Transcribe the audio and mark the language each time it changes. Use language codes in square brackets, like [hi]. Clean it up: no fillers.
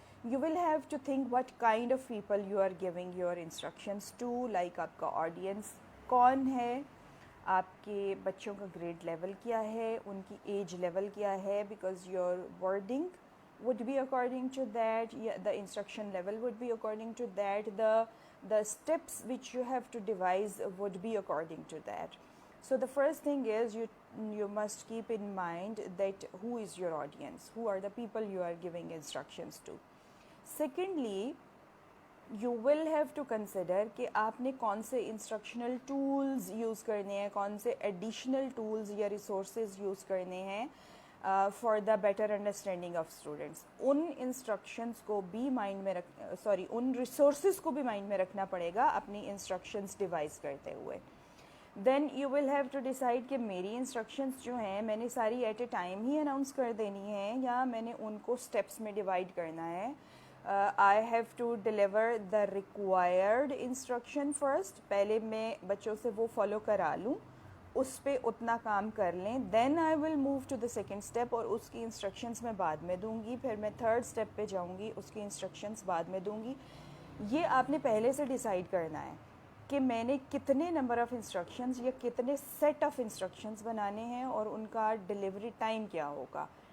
[en] You will have to think what kind of people you are giving your instructions to, like [ur] آپ کا audience کون ہے، آپ کے بچوں کا گریڈ لیول کیا ہے، [en] ان کی age level کیا ہے، because your wording would be according to that, the instruction level would be according to that, the steps which you have to devise would be according to that. So the first thing is you must keep in mind that who is your audience, who are the people you are giving instructions to. Secondly, you will have to consider [ur] کہ آپ نے کون سے instructional tools use کرنے ہیں، کون سے additional tools یا ریسورسز یوز کرنے ہیں [en] For the better understanding of students. [ur] In instructions کو بھی مائنڈ میں ان ریسورسز کو بھی مائنڈ میں رکھنا پڑے گا اپنی انسٹرکشنس ڈیوائز کرتے ہوئے. [en] then you will have to decide [ur] کہ میری انسٹرکشنس جو ہیں میں نے ساری at a time he announce کر دینی ہیں یا میں نے ان کو اسٹیپس میں ڈیوائڈ کرنا ہے. [en] I have to deliver the required instruction first. [ur] پہلے میں بچوں سے وہ فالو کرا لوں، اس پہ اتنا کام کر لیں، [en] then I will move to the second step [ur] اور اس کی انسٹرکشنز میں بعد میں دوں گی، پھر میں تھرڈ اسٹیپ پہ جاؤں گی، اس کی انسٹرکشنز بعد میں دوں گی. یہ آپ نے پہلے سے ڈیسائیڈ کرنا ہے کہ میں نے کتنے نمبر آف انسٹرکشنز یا کتنے سیٹ آف انسٹرکشنز بنانے ہیں اور ان کا ڈیلیوری ٹائم کیا ہوگا.